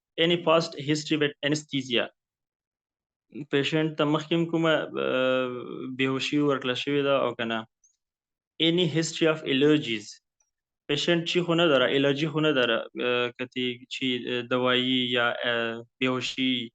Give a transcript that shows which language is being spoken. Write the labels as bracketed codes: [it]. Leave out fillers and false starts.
[en] Any past history with anesthesia. [ps] پیشنټ ته مخکې هم کومه بېهوشي ورکړله شوې ده او که نه. [en] Any history of allergies. [fa] پیشنټ چی خو نه داره، الرجی خو نه داره، کتی چی دوایی یا بیهوشی.